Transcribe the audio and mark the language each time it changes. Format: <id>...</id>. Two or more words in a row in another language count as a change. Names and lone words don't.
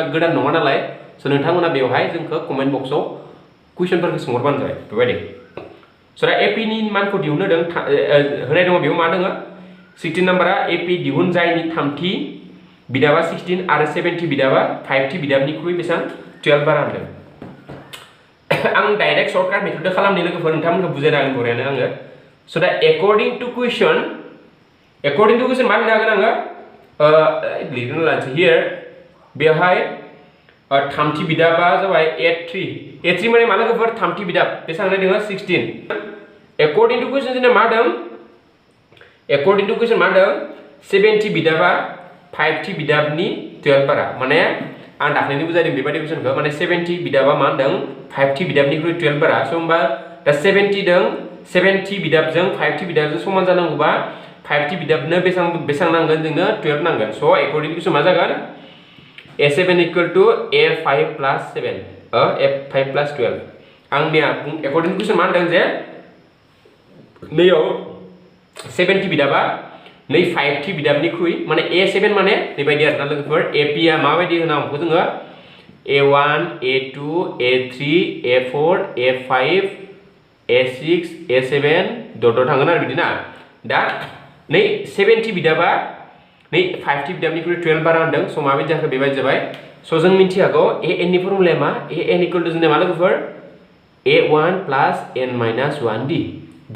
<brx>गोदान नङा नालाय स नोंथांमोना बेवहाय जोंखौ</brx> <en>comment boxआव</en> <brx>कुइसनफोरखौ सोंहरबानो जाबाय बेबायदि स दा एपी नि मानखौ दिहुननो होनाय दङ बेयाव मा दङ 16 नाम्बारा एपी दिहुन जायनि थामथि बिदाबा 16 आरो 70 बिदाबा 5 थि बिदाबनिख्रुइ बेसेबां 12 बारा होनदों आं</brx> <en>direct shortcut methodजों</en> <brx>खालामनि लोगोफोर नोंथांमोनखौ बुजायना होगोन बरियानो आङो स दा</brx> <en>according to question</en> <brx>मा होननो हागोन आङो लिरनो लानोसै हियर बेवहाय थामथि बिदाबा जाबाय a3 माने मा लोगोफोर थामथि बिदाब बेसेबां होनाय दङ 16</brx> <en>according to question</en> <brx>जोंना मा दं 70 बिदाबा 5 थि बिदाबनि 12 बारा माने आं दाख्लैनो बुजायदों बेबायदि कुइसनखौ माने 70 बिदाबा मा होनदों 5 थि बिदाबनिख्रुइ 12 बारा स होमबा दा 70 बिदाबजों 5 थि बिदाबजों समान जानांगौबा 5 थि बिदाबनो बेसेबां नांगोन जोंनो 12 नांगोन स</brx> <en>according to</en> <brx>मा जागोन</brx> <en>a7 equal to a5 plus 7 a5 plus 12</en> <brx>आंनिया</brx> <en>according to</en> <brx>मा होनदों जे नैयाव 7 थि बिदाबा नै 5 थि बिदाबनिख्रुइ माने A7 माने बेबायदि आरोना लोगोफोर AP आ माबायदि होनांगौ जोङो A1 A2 A3 A4 A5 A6 A7 डट थांगोन आरो बिदिना दा नै 7 थि बिदाबा नै 5 थि बिदाबनिख्रुइ 12 बारा होनदों स माबायदि जाखो बेबायदि जाबाय स जों मिन्थियागौ AN नि फर्मुलाया मा AN</brx> <en>equal to</en> <brx>जोंना मा लोगोफोर A1</brx> <en>plus N minus</en> <brx>1D D</brx>